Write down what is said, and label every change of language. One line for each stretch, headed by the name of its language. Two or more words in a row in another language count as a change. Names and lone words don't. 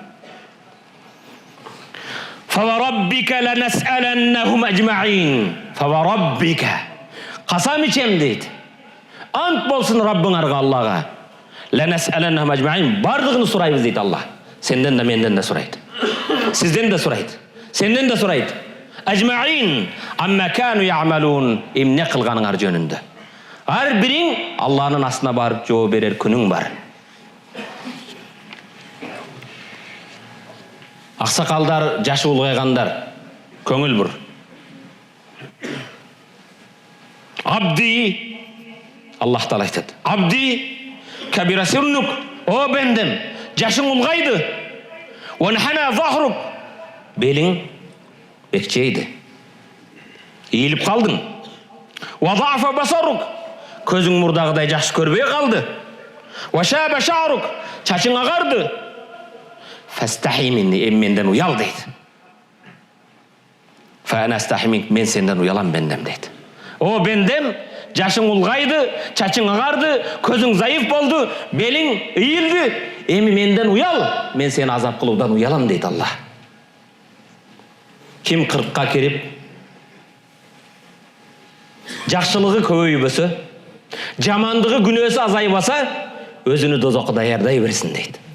Arabic: فوربك لنسألنهم أجمعين.
Kyrgyz: Фавараббика. Касам ичем дейт. Ант болсун Раббыңарга, Аллага.
Arabic: لنسألنهم أجمعين.
Kyrgyz: Бардыгын сурайбыз дейт Алла. Сенден да менден да сурайт. Сизден да сурайт. Сенден да сурайт.
Arabic: أجمعين عما كانوا يعملون,
Kyrgyz: эмне кылганыңар жөнүндө. Ар бириң Алланын астына барып жооп берер күнүң бар. Аксакалдар, жашы улгайгандар, көңүл бур. Абди, Аллах Таала айтат.
Arabic: عبدي كبرت سنك,
Kyrgyz: о бендем, жашың улгайды.
Arabic: وانحنى ظهرك,
Kyrgyz: белиң бекчейди. Ийилип калдың.
Arabic: وضعف بصرك,
Kyrgyz: көзүң мурдагыдай жакшы көрбөй калды.
Arabic: وشاب شعرك,
Kyrgyz: чачың агарды.
Arabic: فاستحي مني,
Kyrgyz: менден уял дейт.
Arabic: فأنا أستحي منك,
Kyrgyz: мен сенден уялам бендем дейт. О бендем, жашың улгайды, чачың агарды, көзүң заиф болду, белиң ийилди. Эми менден уял, мен сени азап кылуудан уялам дейт Алла. Ким 40ка кирип, жакшылыгы көбөйбөсө, жамандыгы күнөөсү азайбаса, өзүнү дозокко даярдай берсин дейт.